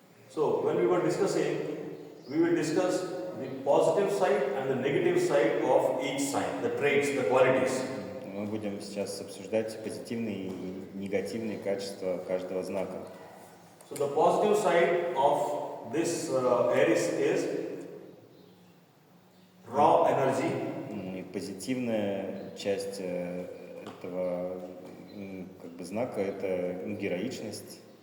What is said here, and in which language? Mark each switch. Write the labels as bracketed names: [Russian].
[English] So when we were discussing, we will discuss the positive side and the negative side of each sign, the traits, the qualities. [Russian] Мы будем сейчас обсуждать позитивные и негативные качества каждого знака. [English] So the positive side of this Aries is raw energy. [Russian] И позитивная часть этого знака это героичность,